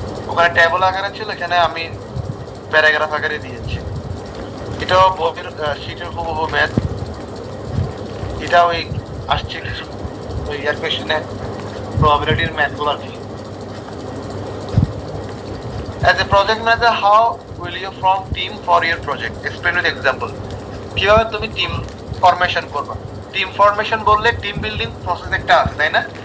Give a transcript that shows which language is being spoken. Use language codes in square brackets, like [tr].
[bn] ওখানে ট্যাবল আকারে ছিল, এখানে আমি প্যারাগ্রাফ আকারে দিয়েছি। এটাও বইয়ের শীটের হুবহু ম্যাথ। এটা ওই আসছে কিছু ওই ইয়ার কোয়েশ্চনে প্রবাবিলিটির ম্যাথগুলো আর কি। [en] As a project manager, how will you form team for your project? Explain with example. [bn] কিভাবে তুমি টিম ফরমেশন করবা? টিম ফরমেশন বললে টিম বিল্ডিং প্রসেস একটা আছে, তাই না?